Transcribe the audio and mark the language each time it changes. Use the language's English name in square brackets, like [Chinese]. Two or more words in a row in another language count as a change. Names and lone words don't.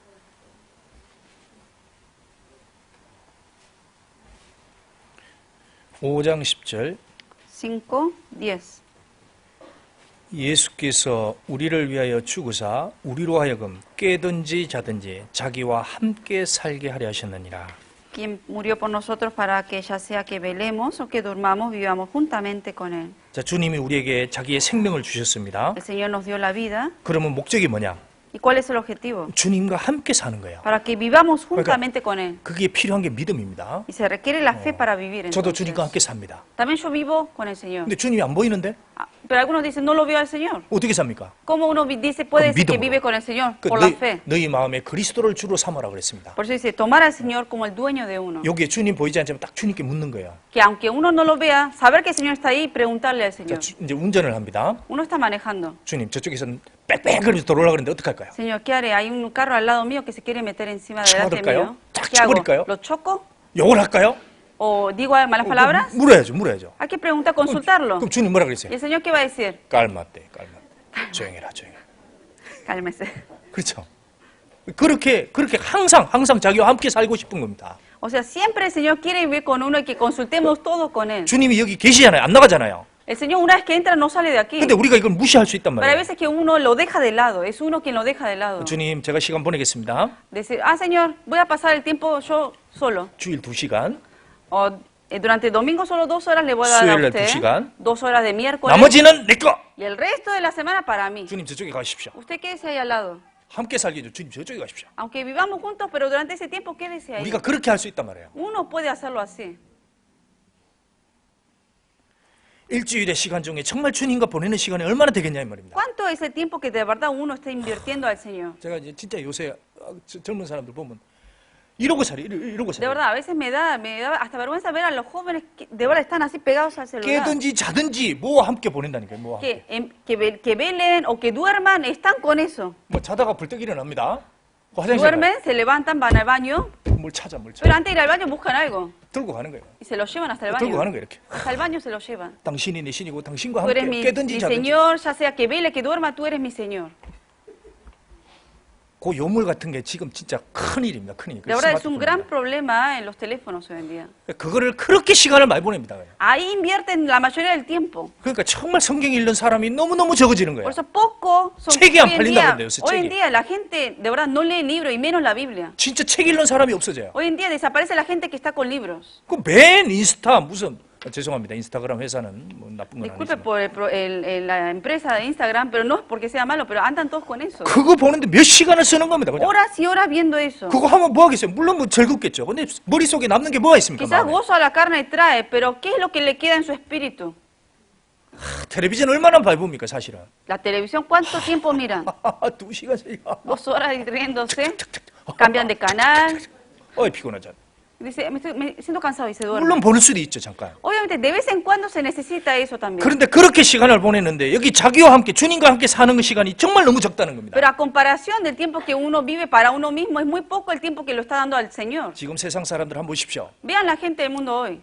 [Korean] 오장 10절. [Spanish] 5, 10. [Korean] 예수께서 우리를 위하여 죽으사 우리로 하여금 깨든지 자든지 자기와 함께 살게 하려 하셨느니라. [Spanish] Quien murió por nosotros para que ya sea que velemos o que durmamos, vivamos juntamente con Él. [Korean] 자, 주님이 우리에게 자기의 생명을 주셨습니다. [Spanish] El Señor nos dio la vida. [Korean] 그러면 목적이 뭐냐? [Spanish] ¿Y cuál es el objetivo? [Korean] 주님과 함께 사는 거예요. [Spanish] Para que vivamos juntamente con Él. [Korean] 그게 필요한 게 믿음입니다. [Spanish] Y se requiere la fe para vivir. [Korean] 저도 [Spanish] entonces. [Korean] 주님과 함께 삽니다. [Spanish] También yo vivo con el Señor. [Korean] 근데 주님이 안 보이는데 [Spanish] Ah, pero algunos dicen, no lo veo al Señor. [Korean] 어떻게 삽니까? [Spanish] ¿Cómo uno dice, puede decir que [Korean] 믿음으로. [Spanish] vive con el Señor? [Korean] 그 [Spanish] Por la fe. [Korean] 너희 마음에 그리스도를 주로 삼으라 그랬습니다. [Spanish] Por eso dice, tomar al Señor como el dueño de uno. [Korean] 여기에 주님 보이지 않지만 딱 주님께 묻는 거예요. [Spanish] Que aunque uno no lo vea, saber que el Señor está ahí y preguntarle al [Korean] 자, [Spanish] Señor. [Korean] 이제 운전을 합니다. [Spanish] Uno está manejando. [Korean] 주님 저쪽에서 빽빽거리면서 돌아오려고 그러는데 어떡할까요? [Spanish] Señor, ¿qué haré? Hay un carro al lado mío que se quiere meter encima delante [Korean] 쳐들까요? [Spanish] mío. [Korean] 쫙 [Spanish] ¿Qué hago? [Korean] 쳐버릴까요? [Spanish] ¿Lo choco [Korean] 욕을 할까요? [Spanish] o digo malas palabras, [Korean] 물어야죠. [Spanish] hay que preguntar, consultarlo. [Korean] 그럼 주님 뭐라 [Spanish] ¿Y [Korean] 그랬어요? [Spanish] el Señor qué va a decir? [Korean] 깔맞대. 조용해라. [Spanish] Cálmese. [Korean] 그렇죠. 그렇게 항상 자기와 함께 살고 싶은 겁니다. [Spanish] O sea, siempre el Señor quiere vivir con uno y que consultemos todo con Él. [Korean] 주님이 여기 계시잖아요. 안 나가잖아요. [Spanish] El Señor una vez que entra no sale de aquí. [Korean] 근데 우리가 이걸 무시할 수 있단 [Spanish] Pero hay [Korean] 말이에요. [Spanish] veces que uno lo deja de lado, es uno quien lo deja de lado. [Korean] 주님, 제가 시간 보내겠습니다. [Spanish] Decir, Señor, voy a pasar el tiempo yo solo. [Korean] 주일 2시간. [Spanish] O durante el domingo solo 2 horas le voy a dar a [Korean] 수요일날 [Spanish] usted. [Korean] 2시간. [Spanish] 2 horas de miércoles. [Korean] 나머지는 내 거. [Spanish] Y el resto de la semana para mí. [Korean] 주님 저쪽에 가십시오. [Spanish] Usted quédese ahí al lado. [Korean] 함께 살기죠. 주님 저쪽에 가십시오. [Spanish] Aunque vivamos juntos, pero durante ese tiempo quédese ahí. [Korean] 우리가 그렇게 할 수 있단 말이에요. [Spanish] Uno puede hacerlo así. [Korean] 일주일의 시간 중에 정말 주님과 보내는 시간이 얼마나 되겠냐 이 말입니다. [Spanish] ¿Cuánto es el tiempo que de verdad uno está invirtiendo al Señor? [Korean] 제가 이제 진짜 요새 젊은 사람들 보면 이러고 살아요. 이러고 [Spanish] De [Korean] 살아요. [Spanish] verdad, a veces me da hasta vergüenza ver a los jóvenes que de verdad están así pegados al celular. [Korean] 깨든지 자든지 뭐와 함께 보낸다니까요. 뭐와 함께. [Spanish] Que velen o que duerman, están con eso. [Korean] 뭐 자다가 불떡 일어납니다. 화장실 [Spanish] Duermen, se levantan, van al baño, [Korean] 뭘 찾아. [Spanish] pero antes de ir al baño buscan algo [Korean] 들고 가는 거예요. [Spanish] y se lo llevan hasta el [Korean] 들고 가는 [Spanish] baño. [Korean] 거예요. 이렇게. [Spanish] Hasta el baño se lo llevan. [Korean] 당신이 내 신이고 당신과 [Spanish] Tú eres [Korean] 함께 [Spanish] mi [Korean] 깨든지 자든지. [Spanish] Señor, ya sea que vele, que duerma, tú eres mi Señor. [Korean] 그 요물 같은 게 지금 진짜 큰 일입니다. 큰 일. [Spanish] De verdad es un gran problema en los teléfonos hoy en día. [Korean] 그거를 그렇게 시간을 많이 보냅니다. 그냥. [Spanish] Ahí invierten la mayoría del tiempo. [Korean] 그러니까 정말 성경 읽는 사람이 너무너무 적어지는 거예요. [Spanish] Por eso poco son [Korean] 책이 안 [Spanish] hoy en [Korean] 팔린다고 [Spanish] día. [Korean] 그래요, 요새 [Spanish] Hoy en [Korean] 책이. [Spanish] día la gente de verdad no lee libros y menos la Biblia. [Korean] 진짜 책 읽는 사람이 없어져요. [Spanish] Hoy en día desaparece la gente que está con libros. [Korean] 그 맨 인스타 무슨 죄송합니다. 인스타그램 회사는 뭐 나쁜 건 [Spanish] Disculpe [Korean] 아니지만 [Spanish] por la empresa de Instagram, pero no es porque sea malo, pero andan todos con eso. [Korean] 그거 보는데 몇 시간을 쓰는 겁니다. 그냥. [Spanish] Horas y horas viendo eso. [Korean] 그거 하면 뭐 하겠어요? 물론 뭐 즐겁겠죠. 근데 머릿속에 남는 게 뭐가 있습니까? [Spanish] Quizás [Korean] 마음에. [Spanish] gozo a la carne trae, pero ¿qué es lo que le queda en su espíritu? [Korean] 텔레비전 얼마나 밟습니까 사실은? [Spanish] La televisión, ¿cuánto tiempo miran? [Korean] 2시간씩. [Spanish] 2 horas riéndose, cambian de canal. [Korean] 어이 피곤하잖아. [Spanish] Dice, me siento cansado y se duerme. [Korean] 물론 보낼 수도 있죠 잠깐. [Spanish] Obviamente, de vez en cuando se necesita eso también. [Korean] 그런데 그렇게 시간을 보냈는데 여기 자기와 함께 주님과 함께 사는 그 시간이 정말 너무 적다는 겁니다. [Spanish] Pero a comparación del tiempo que uno vive para uno mismo, es muy poco el tiempo que lo está dando al Señor. [Korean] 지금 세상 사람들 한번 보십시오. [Spanish] Vean la gente del mundo hoy.